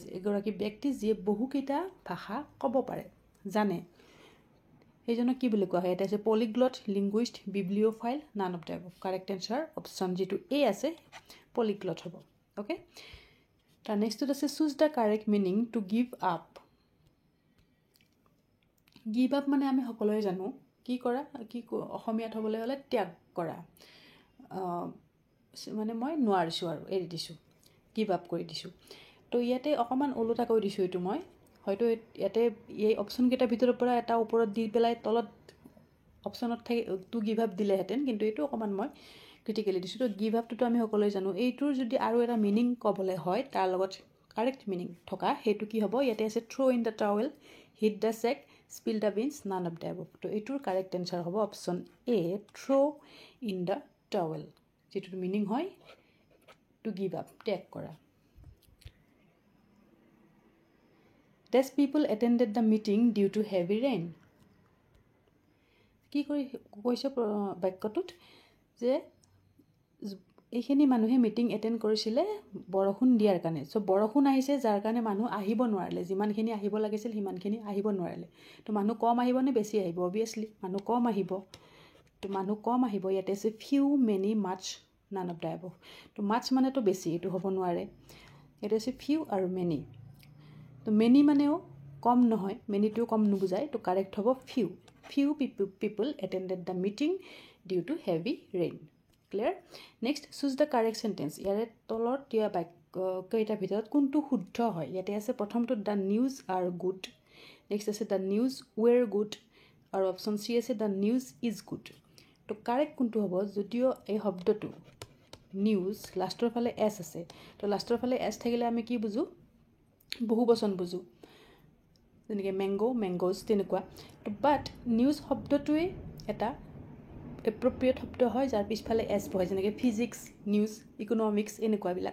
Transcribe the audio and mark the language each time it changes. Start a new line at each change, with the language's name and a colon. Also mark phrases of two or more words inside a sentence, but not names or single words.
Assamese: এগৰাকী ব্যক্তি যিয়ে বহুকেইটা ভাষা ক'ব পাৰে জানে সেইজনক কি বুলি কোৱা হয়? এটা আছে
English: polyglot, linguist, bibliophile, none of the above. correct answer option
Assamese: যেটো এ আছে পলিগ্লট হ'ব।
English: ওকে
Assamese: তাৰ নেক্সটত আছে
English: choose the correct meaning to give up. give up
Assamese: মানে আমি সকলোৱে জানো কি কৰা কি অসমীয়াত হ'বলৈ হ'লে ত্যাগ কৰা। মানে মই নোৱাৰিছো আৰু এৰি দিছো,
English: give up
Assamese: কৰি দিছো। তো ইয়াতে অকমান ওলোটা কৰি দিছো এইটো মই হয়তো ইয়াতে এই অপশন কেইটাৰ ভিতৰৰ পৰা এটা ওপৰত দি পেলাই তলত অপশনত থাকে
English: to give up
Assamese: দিলেহেঁতেন কিন্তু এইটো অকমান মই ক্ৰিটিকেলি দিছো। তো
English: give upটো
Assamese: আমি সকলোৱে জানো। এইটোৰ যদি আৰু এটা মিনিং ক'বলৈ হয় তাৰ লগত
English: correct meaning
Assamese: থকা সেইটো কি হ'ব? ইয়াতে আছে
English: throw in the towel, hit the check, spill the beans, none of the above.
Assamese: তো এইটোৰ
English: correct answer
Assamese: হ'ব
English: option A throw in the towel
Assamese: যেটো মিনিং হয়
English: to give up
Assamese: ত্যাগ কৰা।
English: These people attended the meeting due to heavy rain.
Assamese: কি কৈছে বাক্যটোত যে এইখিনি মানুহে
English: meeting attend
Assamese: কৰিছিলে বৰষুণ দিয়াৰ কাৰণে। সো বৰষুণ আহিছে যাৰ কাৰণে মানুহ আহিব নোৱাৰিলে, যিমানখিনি আহিব লাগিছিল সিমানখিনি আহিব নোৱাৰিলে। তো মানুহ কম আহিব নে বেছি আহিব? অবভিয়াছলি মানুহ কম আহিব। তো মানুহ কম আহিব। ইয়াতে আছে
English: few, many, much, none of the above.
Assamese: তো মাছ মানে তো বেছি এইটো হ'ব নোৱাৰে। ইয়াতে আছে ফিউ আৰু মেনি। তো মেনি মানেও কম নহয়, মেনিটো কম নুবুজায়। তো কাৰেক্ট হ'ব ফিউ।
English: Few people attended the meeting due to heavy rain. Clear? Next, choose the correct sentence.
Assamese: ইয়াৰে তলত দিয়া বাক্যকেইটাৰ ভিতৰত কোনটো শুদ্ধ হয়? ইয়াতে আছে প্ৰথমটো
English: the news are good. Next আছে the news were good.
Assamese: আৰু অপশন চি আছে
English: the news is good.
Assamese: তো কাৰেক্ট কোনটো হ'ব? যদিও এই শব্দটো নিউজ লাষ্টৰ ফালে এছ আছে তো লাষ্টৰ ফালে এছ থাকিলে আমি কি বুজো? বহুবচন বুজো। যেনেকৈ
English: mango, mangoes
Assamese: তেনেকুৱা। তো
English: but news
Assamese: শব্দটোৱে এটা এপ্ৰপ্ৰিয়েট শব্দ হয় যাৰ পিছফালে এছ বহে যেনেকৈ
English: physics, news, economics
Assamese: এনেকুৱাবিলাক।